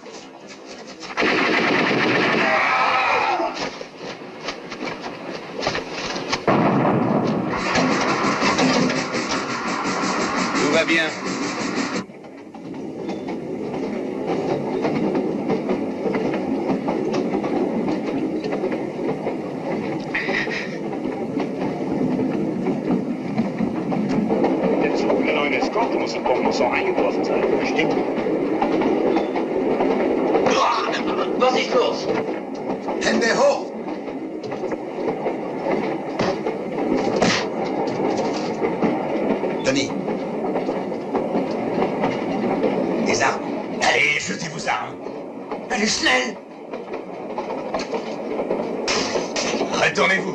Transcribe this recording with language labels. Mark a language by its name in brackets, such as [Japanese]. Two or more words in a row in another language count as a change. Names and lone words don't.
[French] Tout va bien. [German] Der Zug der neuen Eskorte muss in Pont-Mousson eingetroffen sein. Bestimmt. Was ist los? Hände hoch! Tony. [French] Les armes. Allez, jetez vos armes. Allez, schnell. Retournez-vous.